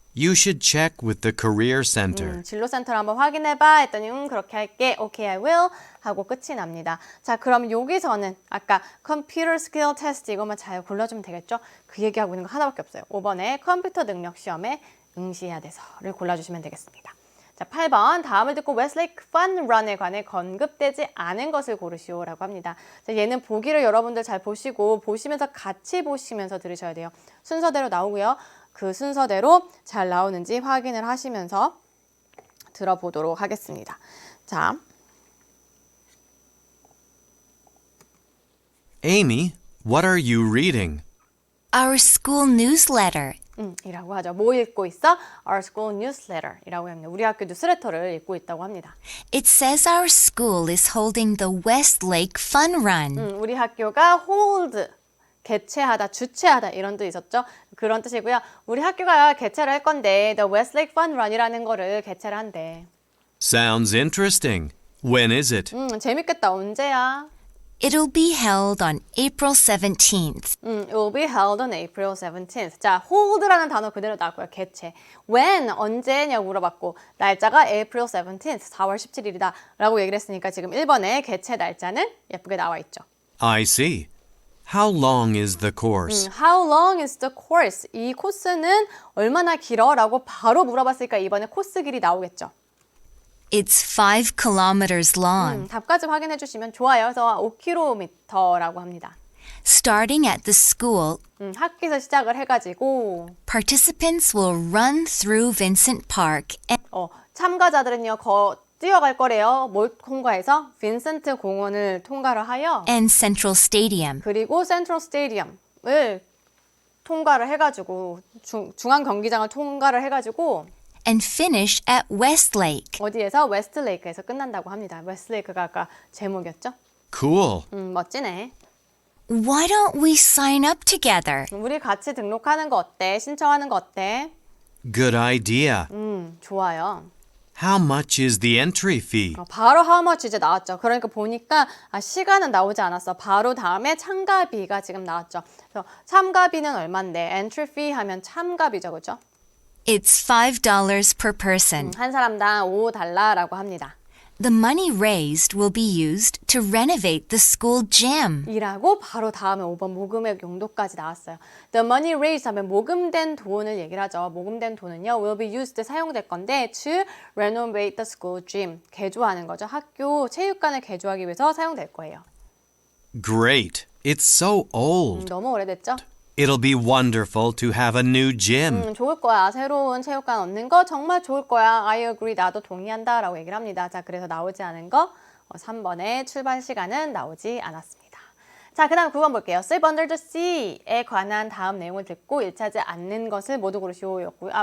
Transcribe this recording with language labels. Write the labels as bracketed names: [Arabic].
[English] You should check with the Career Center. [Korean] 진로센터를 한번 확인해봐 했더니 그렇게 할게. [English] Okay, I will [Korean] 하고 끝이 납니다. 자, 그럼 여기서는 아까 컴퓨터 스킬 테스트 이것만 잘 골라주면 되겠죠? 그 얘기하고 있는 거 하나밖에 없어요. 5번에 컴퓨터 능력 시험에 응시해야 돼서를 골라주시면 되겠습니다. 자, 8번 다음을 듣고 웨스트레이크 Fun Run에 관해 언급되지 않은 것을 고르시오라고 합니다. 자, 얘는 보기를 여러분들 잘 보시고 보시면서 같이 보시면서 들으셔야 돼요. 순서대로 나오고요. 그 순서대로 잘 나오는지 확인을 하시면서 들어보도록 하겠습니다. 자, [English] Amy, what are you reading? Our school newsletter. [Korean] 이라고 하죠. 뭐 읽고 있어? [English] Our school newsletter 이라고 합니다. [Korean] 우리 학교 뉴스레터를 읽고 있다고 합니다. [English] It says our school is holding the Westlake Fun Run. [Korean] 우리 학교가 hold, 개최하다, 주최하다 이런 뜻 있었죠? 그런 뜻이고요. 우리 학교가 개최를 할 건데 The Westlake Fun Run이라는 거를 개최를 한대. [English] Sounds interesting. When is it? [Korean] 재밌겠다. 언제야? [English] It'll be held on April 17th. It will be held on April 17th. [Korean] 자, hold라는 단어 그대로 나왔고요. 개최. When, 언제냐고 물어봤고 날짜가 April 17th, 4월 17일이다 라고 얘기를 했으니까 지금 1번에 개최 날짜는 예쁘게 나와 있죠. [English] I see. How long is the course? How long is the course? [Korean] 이 코스는 얼마나 길어? 라고 바로 물어봤으니까 이번에 코스 길이 나오겠죠. [English] It's 5 kilometers long. [Korean] 답까지 확인해 주시면 좋아요. 그래서 5km라고 합니다. [English] Starting at the school, [Korean] 학기에서 시작을 해가지고 [English] participants will run through Vincent Park and [Korean] 참가자들은요 뛰어갈 거래요. 뭘 통과해서? 빈센트 공원을 통과를 하여 [English] Central Stadium. [Korean] 그리고 센트럴 스테디움을 통과를 해가지고 중앙 경기장을 통과를 해가지고 [English] and finish at Westlake. [Korean] 어디에서? 웨스트레이크에서 끝난다고 합니다. 웨스트레이크가 아까 제목이었죠? [English] Cool. [Korean] 멋지네. [English] Why don't we sign up together? [Korean] 우리 같이 등록하는 거 어때? 신청하는 거 어때? [English] Good idea. [Korean] 좋아요. [English] How much is the entry fee? [Korean] 바로 how much 이제 나왔죠. 그러니까 보니까 시간은 나오지 않았어. 바로 다음에 참가비가 지금 나왔죠. 그래서 참가비는 얼만데? entry fee 하면 참가비죠. 그렇죠? [English] It's $5 per person. [Korean] 한 사람당 $5라고 합니다. [English] The money raised will be used to renovate the school gym. [Korean] 이라고 바로 다음에 5번 모금의 용도까지 나왔어요. [English] The money raised [Korean] 하면 모금된 돈을 얘기를 하죠. 모금된 돈은요, [English] will be used [Korean] 사용될 건데 [English] to renovate the school gym [Korean] 개조하는 거죠. 학교 체육관을 개조하기 위해서 사용될 거예요. [English] Great. It's so old. [Korean] 너무 오래됐죠? [English] It'll be wonderful to have a new gym. [Korean] 좋을 거야. 새로운 체육관 얻는 거 정말 좋을 거야. [English] I agree. [Korean] 나도 동의한다. 라고 얘기를 합니다. 자, 그래서 나오지 않은 거 3번의 출발 시간은 나오지 않았습니다. 자, 그 다음 9번 볼게요. Sleep under the sea에 관한 다음 내용을 듣고 일치하지 않는 것을 모두 고르시오였고요.